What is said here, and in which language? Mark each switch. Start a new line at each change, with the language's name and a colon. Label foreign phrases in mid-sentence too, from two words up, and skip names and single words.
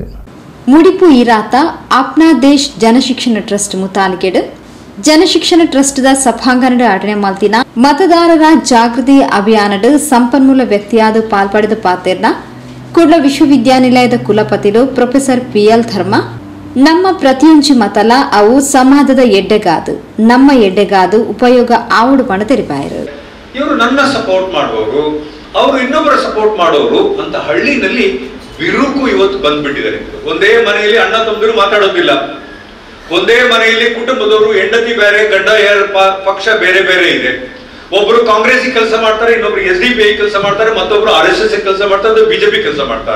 Tulu: ಮುಡಿಪು ಇರಾತ ಆಪ್ನಾ ದೇಶ್ ಜನಶಿಕ್ಷಣ ಟ್ರಸ್ಟ್ ಮುತಾಲಿಕೆಡು ಜನಶಿಕ್ಷಣ ಟ್ರಸ್ಟ್ದ ಸಭಾಂಗಣದ ಆಟನೆ ಮಾಲ್ತಿನ ಮತದಾರರ ಜಾಗೃತಿ ಅಭಿಯಾನದ ಸಂಪನ್ಮೂಲ ವ್ಯಕ್ತಿಯಾದ ಪಾಲ್ಪಡೆದ ಪಾತೆರ್ನ ಕುಡ್ಲ ವಿಶ್ವವಿದ್ಯಾನಿಲಯದ ಕುಲಪತಿಲು ಪ್ರೊಫೆಸರ್ PL ಧರ್ಮ ನಮ್ಮ ಪ್ರತಿಯೊಂದು ಮತಲ ಅವು ಸಮಾಜದ ಎಡ್ಡೆಗಾದು ನಮ್ಮ ಎಡ್ಡೆಗಾದು ಉಪಯೋಗ ಆವಡು ಪಣ ತೆರಿಪಾಯರು.
Kannada: ಇವರು ನನ್ನ ಸಪೋರ್ಟ್ ಮಾಡುವವರು, ಅವರು ಇನ್ನೊಬ್ಬರ ಸಪೋರ್ಟ್ ಮಾಡೋರು ಅಂತ ಹಳ್ಳಿನಲ್ಲಿ ಬಿರುಕು ಇವತ್ತು ಬಂದ್ಬಿಟ್ಟಿದ್ದಾರೆ. ಒಂದೇ ಮನೆಯಲ್ಲಿ ಅಣ್ಣ ತಮ್ಮದಿರು ಮಾತಾಡೋದಿಲ್ಲ, ಒಂದೇ ಮನೆಯಲ್ಲಿ ಕುಟುಂಬದವರು ಹೆಂಡತಿ ಬೇರೆ, ಗಂಡ ಪಕ್ಷ ಬೇರೆ ಬೇರೆ ಇದೆ. ಒಬ್ರು ಕಾಂಗ್ರೆಸ್ ಕೆಲಸ ಮಾಡ್ತಾರೆ, ಇನ್ನೊಬ್ರು SDPI ಕೆಲಸ ಮಾಡ್ತಾರೆ, ಮತ್ತೊಬ್ರು RSS ಕೆಲಸ ಮಾಡ್ತಾರೆ, ಬಿಜೆಪಿ ಕೆಲಸ ಮಾಡ್ತಾರೆ.